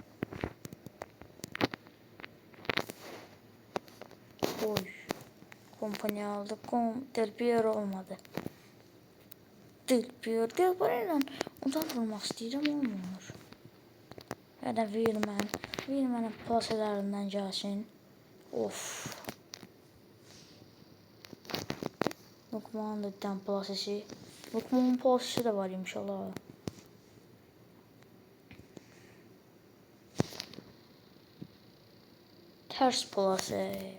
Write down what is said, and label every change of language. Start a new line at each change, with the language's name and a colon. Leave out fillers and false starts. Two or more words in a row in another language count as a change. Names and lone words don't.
Azerbaijani: Oy. Kompani aldı. Del Piero olmadı. Del Piero ilə ondan vurmaq istəyirəm, olmur. Ya da Wilman'ın pasələrindən gəlsin. Of.
Turkish: Lukman'ın da bir tane pasesi. Lukman'ın pasesi de var inşallah. Ters pası.